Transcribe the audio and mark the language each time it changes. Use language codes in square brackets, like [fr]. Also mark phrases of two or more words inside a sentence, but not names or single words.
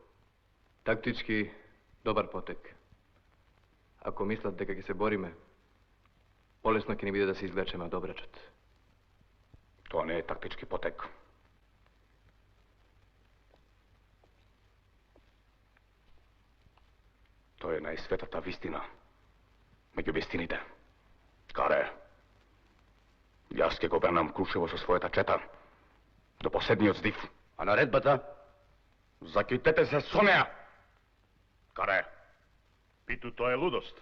[mk] Тактички добар потек. Ако мислат дека ќе се бориме, полесно ќе ни биде да се извлечеме од обрачот. Тоа не е тактички потек. Тоа То је најсветата вистина među вистините. Каре, јас ќе го бранам Крушево со својата чета до последниот здив. А наредбата? Закитете се со неа! Каре? Питу, тоа е лудост.